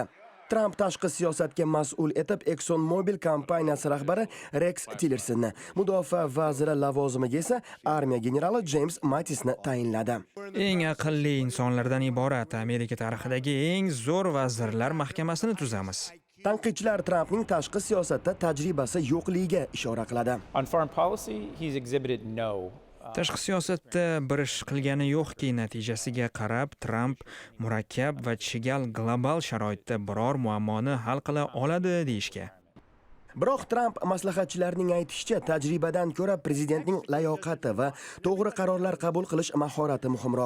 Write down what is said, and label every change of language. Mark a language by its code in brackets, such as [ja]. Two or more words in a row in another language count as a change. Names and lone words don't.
[uz] Tramp tashqi siyosatga mas'ul etib ExxonMobil kompaniyasi rahbari Rex Tillersonni, mudofaa vaziri lavozimiga esa armiya generali James Mattisni tayinladi. Eng aqlli insonlardan iborat Amerika tarixidagi eng zo'r vazirlar mahkamasini tuzamiz. Tanqidchilar Trampning tashqi siyosatda tajribasi yo'qligiga ishora qiladi. [en] On foreign policy, he's exhibited no. [uz] Tashqi siyosatda bir ish qilgani yo'qki, natijasiga qarab Tramp murakkab va chigal global sharoitda biror muammoni hal qila oladi deyishga. Biroq Tramp maslahatchilarining aytishicha, tajribadan ko'ra prezidentning layoqati va to'g'ri qarorlar qabul qilish mahorati muhimroq.